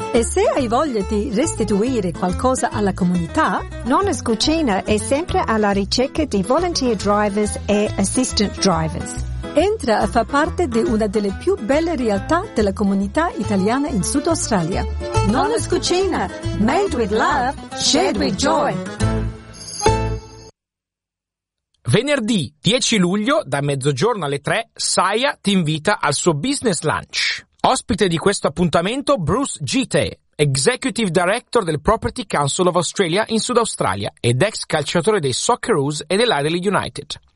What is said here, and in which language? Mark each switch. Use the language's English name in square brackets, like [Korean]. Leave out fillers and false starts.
[Italian] E se hai voglia di restituire qualcosa alla comunità, Nonna's Cucina è sempre alla ricerca di [English] volunteer drivers [Italian] e [English] assistant drivers. [Italian] Entra a far parte di una delle più belle realtà della comunità italiana in Sud Australia. [English] Nonna's Cucina, made with love, shared with joy. [Italian] Venerdì 10 luglio, da mezzogiorno alle 3, Saia ti invita al suo business lunch. Ospite di questo appuntamento, Bruce Gite, Executive Director del Property Council of Australia in Sud Australia ed ex calciatore dei Socceroos e dell'Adelaide United.